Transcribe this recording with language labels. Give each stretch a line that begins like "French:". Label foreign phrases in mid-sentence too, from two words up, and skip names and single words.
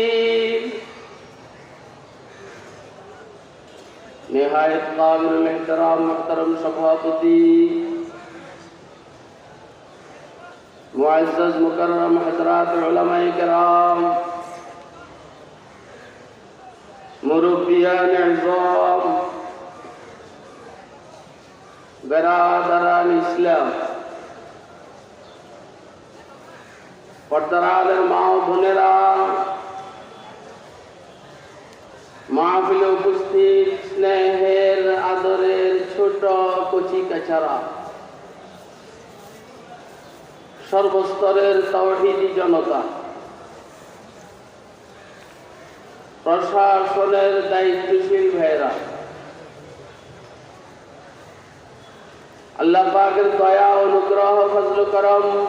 Urdu: نہایت قابل احترام محترم سبھاپتی معزز مکرم حضرات علماء کرام مربیان عظام برادران ইসলাম
Bangla: পর্দার মা ও বোনেরা মাহফিলে ছাড়া সর্বস্তরের তাওহীদি জনতা, প্রশাসনের দায়িত্বশীল ভাইরা, আল্লাহ পাকের দয়া অনুগ্রহ ফজল করম,